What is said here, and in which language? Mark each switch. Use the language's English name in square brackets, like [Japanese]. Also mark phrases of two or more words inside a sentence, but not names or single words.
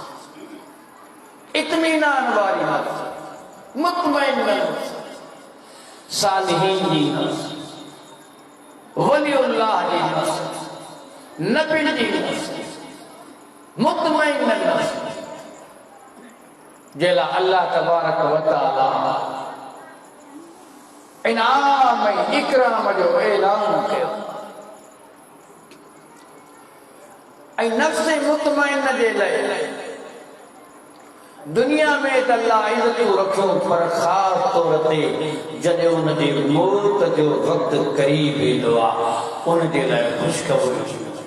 [Sindhi] इत्मीनान वारी नफ़्स, मुतमइन नफ़्स, सालिहीन जी नफ़्स, वलियुल्लाह जी नफ़्स, नबी जी नफ़्स, मुतमइन नफ़्स जेला अल्लाह [Arabic] تبارك وتعالى [Sindhi] इनाम ऐं इकराम जो ऐलान कयो। ऐं नफ़्स मुतमइन जे लाइ दुनिया में त अल्लाह इज़तूं रखियो, पर ख़ासि तौर ते जॾहिं उन जी मौत जो वक़्तु क़रीब ईंदो आहे, उन जे लाइ ख़ुशख़बरी थी।